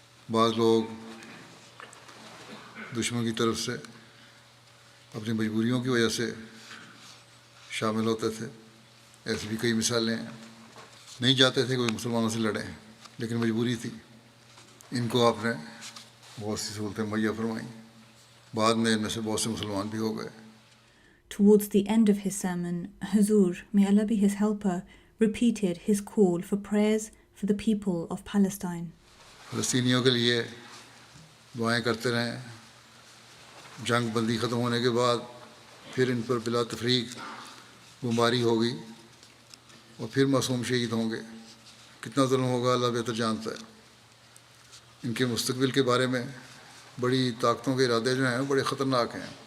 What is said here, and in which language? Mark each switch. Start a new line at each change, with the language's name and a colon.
Urdu: بعض لوگ دشمن کی طرف سے اپنی مجبوریوں کی وجہ سے شامل ہوتے تھے. ایسی بھی کئی مثالیں ہیں. نہیں چاہتے تھے کوئی مسلمانوں سے لڑیں لیکن مجبوری تھی. ان کو آپ نے بہت سی سہولتیں مہیا فرمائیں. بعد میں ان میں سے بہت سے مسلمان بھی ہو گئے.
English: Towards the end of his sermon, Huzoor, may Allah be his helper, repeated his call for prayers for the people of Palestine.
Urdu: فلسطینیوں کے لیے دعائیں کرتے رہیں. جنگ بندی ختم ہونے کے بعد پھر ان پر بلا تفریق بمباری ہوگی اور پھر معصوم شہید ہوں گے. کتنا ظلم ہوگا اللہ بہتر جانتا ہے. ان کے مستقبل کے بارے میں بڑی طاقتوں کے ارادے جو ہیں بڑے خطرناک ہیں.